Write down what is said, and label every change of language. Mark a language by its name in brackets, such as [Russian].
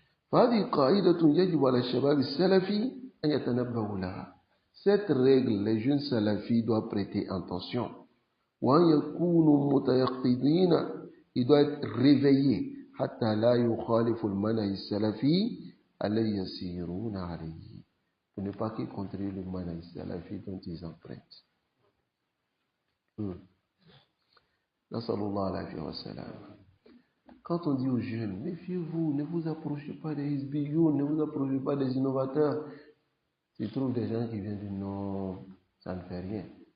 [Arabic] فهذه قاعدة يجب على الشباب السلفي أن يتنبهوا لها. [French] Cette règle, les jeunes salafis doivent prêter attention. [Arabic] وأن يكونوا متيقظين. [French] Ils doivent être réveillés [Arabic] حتى لا يخالف المنهج السلفي الذي يسيرون عليه. [French] Pour ne pas qu'ils contrôlent le manhaj salafi dont ils empruntent. [Arabic] Nasallallahu alayhi wa sallam. [French] Quand on dit aux jeunes, méfiez-vous, ne vous approchez pas des hizbiyoun, ne vous approchez pas des innovateurs, tu trouves des gens qui viennent dire non, ça ne fait rien.